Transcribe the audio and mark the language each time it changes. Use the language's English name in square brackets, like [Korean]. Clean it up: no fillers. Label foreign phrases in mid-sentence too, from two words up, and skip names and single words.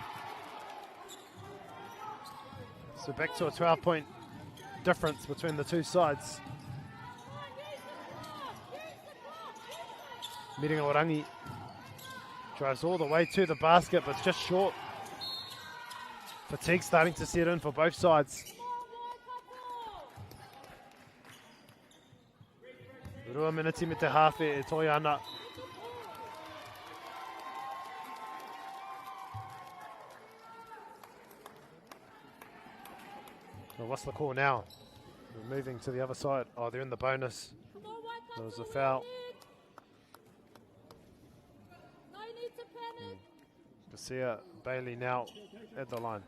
[English] So back to a 12-point difference between the two sides. MāORI drives all the way to the basket, but it's just short. Fatigue starting to set in for both sides. [Māori] Rua miniti me te hawhi e toi ana. [English] Well, what's the call now? We're moving to the other side. Oh, they're in the bonus. There was a foul. Kasia Bailey now at the line.